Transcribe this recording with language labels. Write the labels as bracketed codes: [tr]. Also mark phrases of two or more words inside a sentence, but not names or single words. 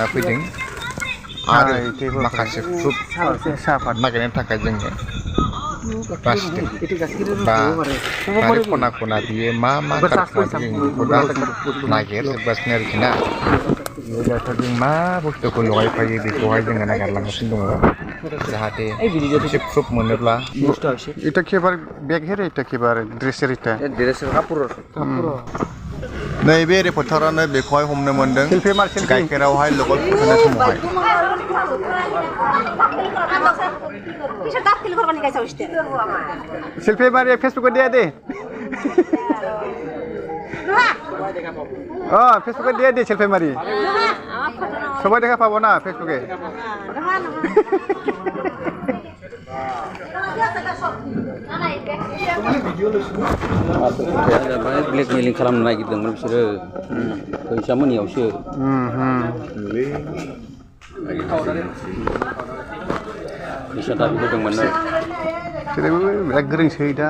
[brx] फैदों आरो माखासे प्रुफ नागिरनो थाखाय जोङो बासिदों बा बारि खना खना बियो मा गारखोमा जों बेखौ दा नागिरजोबगासिनो आरोखि ना जों मा बुस्थुखौ लगायफायो बेखौहाय जोङो नागिरलांगासिनो दङ जाहाथे एसे प्रुफ मोनोब्ला [bn] এটা কেবার ব্যাগ হেরে এটা কেবার ড্রেসের এটা ড্রেসের কাপড় [brx] नैबे रिपर्टारानो बेखौहाय हमनो मोनदों गाइखेरावहाय लगाय फुथुनाय समावहाय [bn] সেলফি মারি ফেসবুকে দিয়া দে ফেসবুকে দিয়া দে সেলফি মারি সবাই দেখা পাবো না ফেসবুকে [brx] ब्लेकमेलिं खालामनो नागिरदोंमोन बिसोरो फैसा मोनियावसो फैसा दाबि होदोंमोन बिसोरबो बिराद गोरोंसै दा